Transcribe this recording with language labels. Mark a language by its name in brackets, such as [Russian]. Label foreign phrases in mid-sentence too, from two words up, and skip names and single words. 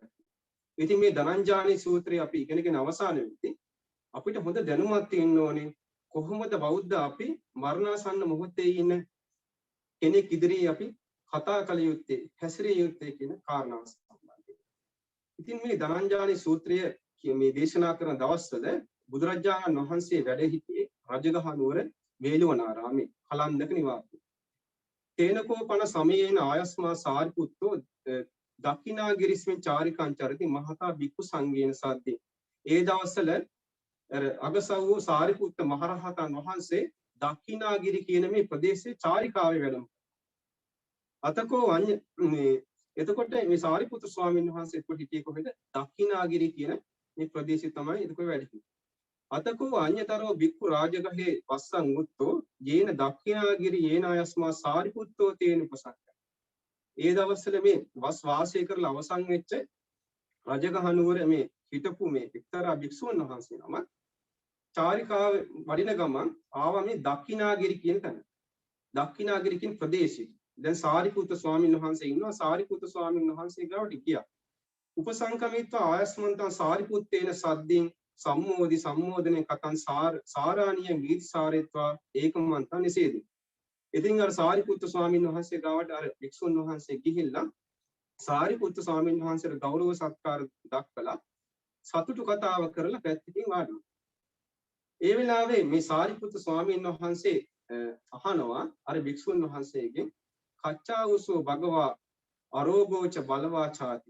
[Sinhala] ඉතින් මේ ධනංජානී සූත්‍රය අපි ඉගෙනගෙන අවසාන වෙද්දී අපිට හොඳ දැනුමක් තියෙන්න ඕනේ කොහොමද බෞද්ධ අපි මරණාසන්න මොහොතේ ඉන්න කෙනෙක් ඉදිරියේ අපි කතා කළ යුත්තේ හැසිරිය යුත්තේ කියන කාරණාව සම්බන්ධයෙන්. ඉතින් මේ ධනංජානී සූත්‍රය මේ දේශනා කරන දවස්වල බුදුරජාණන් වහන්සේ වැඩ සිටියේ රජගහ නුවර වේළුවනාරාමේ කලන්දක නිවාසයේ. [Pali] තේනකෝ පන සමයේන ආයස්මා සාරිපුත්තෝ දක්ඛිනාගිරිස්මෙන් චාරිකාං චරති මහතා බික්ඛු සංඝේන සද්දේ. [Sinhala] ඒ දවස්වල අගසව් සාරිපුත්ත මහරහතන් වහන්සේ දක්ඛිනාගිරි කියන මේ ප්‍රදේශයේ චාරිකාවේ වැඩම. අතකෝ එතකොට මේ සාරිපුත්‍ර ස්වාමීන් වහන්සේ හිටියේ කොහෙද? දක්ඛිනාගිරි කියන මේ ප්‍රදේශය තමයි එතකොට වැඩ සිටියේ. [Pali] අතකෝ අඤ්‍යතරෝ බික්ඛු රාජගහේ වස්සං උත්තෝ යේන දක්ඛිනාගිරි යේන ආයස්මා සාරිපුත්තෝ තේන උපසක්ක. [Sinhala] ඒ දවස්වල මේ වස් වාසය කරලා අවසන් වෙච්ච රජගහ නුවර මේ හිටපු මේ එක්තරා භික්ෂුන් වහන්සේ නම චාරිකාව වඩින ගමන් ආවා මේ දක්ඛිනාගිරි කියන තැන. දක්ඛිනාගිරි කියන ප්‍රදේශයේ දැන් සාරිපුත්‍ර ස්වාමීන් වහන්සේ ඉන්නවා. සාරිපුත්‍ර ස්වාමීන් වහන්සේ ගාවට ගියා. [Pali] උපසංකමිත්වා ආයස්මන්තං සාරිපුත්තේන සද්දින් සම්මෝදනය කතං සාරාණීය ගීත සාරේත්වා ඒකමන්තං නිසේදී. [Sinhala] ඉතින් අර සාරිපුත්‍ර ස්වාමීන් වහන්සේ ගාවට අර භික්ෂුන් වහන්සේ ගිහිල්ලා සාරිපුත්‍ර ස්වාමීන් වහන්සේට ගෞරව සත්කාර දක්වලා සතුටු කතාව කරලා පැත්තකින් වාඩි වුණා. ඒ වෙලාවේ මේ සාරිපුත්‍ර ස්වාමීන් වහන්සේ අහනවා අර භික්ෂුන් වහන්සේගෙන් [Pali] කච්චාවසෝ භගවා අරෝගෝච බලවා ඡාති.